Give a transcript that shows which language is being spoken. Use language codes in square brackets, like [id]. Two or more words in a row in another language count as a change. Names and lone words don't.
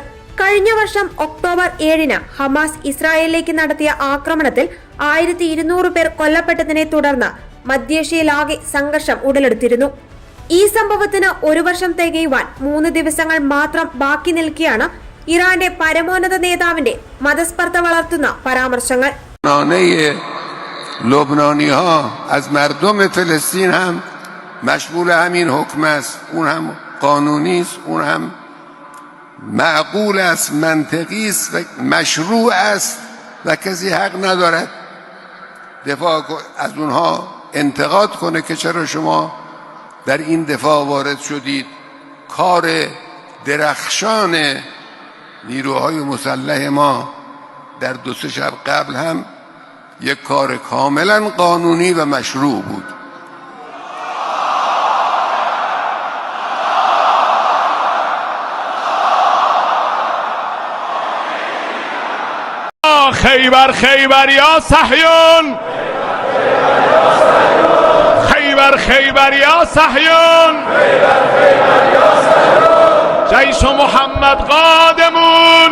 [ml] കഴിഞ്ഞ വർഷം ഒക്ടോബർ 7-ന് ഹമാസ് ഇസ്രായേലിലേക്ക് നടത്തിയ ആക്രമണത്തിൽ 1200 പേർ കൊല്ലപ്പെട്ടതിനെ തുടർന്ന് മധ്യേഷ്യയിലാകെ സംഘർഷം ഉടലെടുത്തിരുന്നു. ഈ സംഭവത്തിന് 1 വർഷം തികയുവാൻ 3 ദിവസങ്ങൾ മാത്രം ബാക്കി നിൽക്കെയാണ് ഇറാന്റെ പരമോന്നത നേതാവിന്റെ മതസ്പർദ്ധ വളർത്തുന്ന പരാമർശങ്ങൾ. [fa] لبنانی ها از مردم فلسطین هم مشمول همین حکم است. اون هم قانونی است، اون هم معقول است، منطقی است و مشروع است و کسی حق ندارد دفاع از اونها انتقاد کنه که چرا شما در این دفاع وارد شدید. کار درخشان نیروهای مسلح ما در 2-3 شب قبل هم یک کار کاملا قانونی و مشروع بود. [ar] خیبر خیبر یا صهیون، خیبر خیبر یا صهیون، جیش محمد قادمون.